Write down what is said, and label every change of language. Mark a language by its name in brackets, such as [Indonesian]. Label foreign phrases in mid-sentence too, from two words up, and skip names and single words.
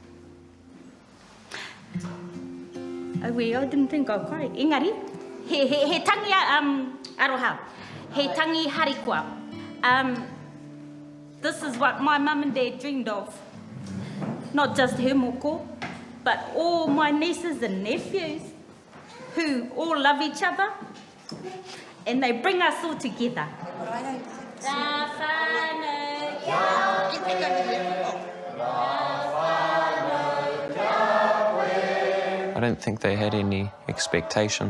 [English] I didn't think I'd cry. [Māori] Engari, he tangi aroha, he tangi harikua. [English] This is what my mum and dad dreamed of. Not just her moko, but all my nieces and nephews. who all love each other and they bring us all together. I don't think they had any expectations.